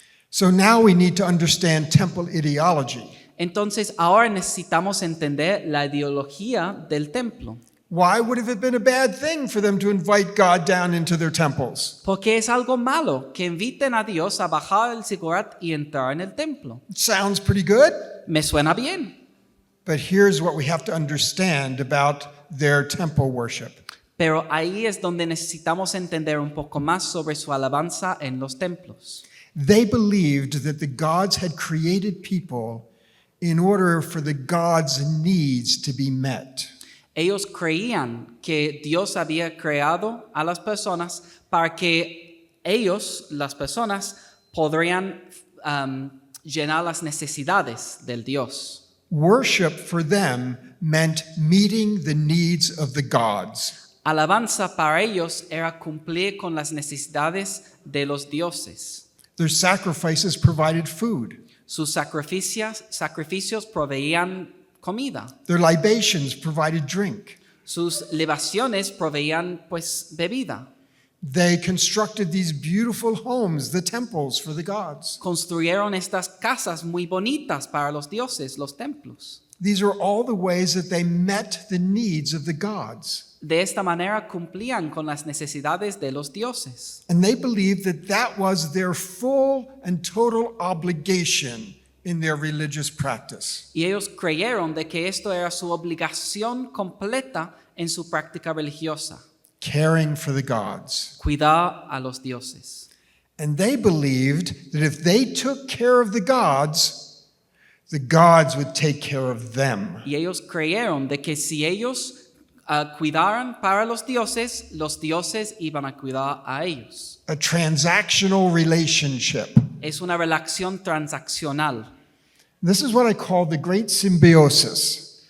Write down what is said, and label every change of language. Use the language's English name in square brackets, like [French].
[English] So now we need to understand temple ideology. [Spanish] Entonces ahora necesitamos entender la ideología del templo. [English] Why would it have been a bad thing for them to invite God down into their temples? [Spanish] Porque es algo malo que inviten a Dios a bajar el zigurat y entrar en el templo. [English] It sounds pretty good, [Spanish] Me suena bien. [English] but here's what we have to understand about their temple worship. [Spanish] Pero ahí es donde necesitamos entender un poco más sobre su alabanza en los templos. [English] They believed that the gods had created people in order for the gods' needs to be met. [Spanish] Ellos creían que Dios había creado a las personas para que ellos, las personas, podrían llenar las necesidades del Dios. [English] Worship for them meant meeting the needs of the gods. [Spanish] Alabanza para ellos era cumplir con las necesidades de los dioses. [English] Their sacrifices provided food. [Spanish] Sus sacrificios proveían comida. [English] Their libations provided drink. [Spanish] Sus libaciones proveían pues bebida. [English] They constructed these beautiful homes, the temples for the gods. [Spanish] Construyeron estas casas muy bonitas para los dioses, los templos. [English] These are all the ways that they met the needs of the gods. [Spanish] De esta manera cumplían con las necesidades de los dioses. [English] And they believed that that was their full and total obligation in their religious practice. [Spanish] Y ellos creyeron de que esto era su obligación completa en su práctica religiosa. [English] Caring for the gods. [Spanish] Cuidar a los dioses. [English] And they believed that if they took care of the gods would take care of them. [Spanish] Y ellos creyeron de que si ellos cuidaran para los dioses iban a cuidar a ellos. [English] A transactional relationship. [Spanish] Es una relación transaccional. [English] This is what I call the great symbiosis.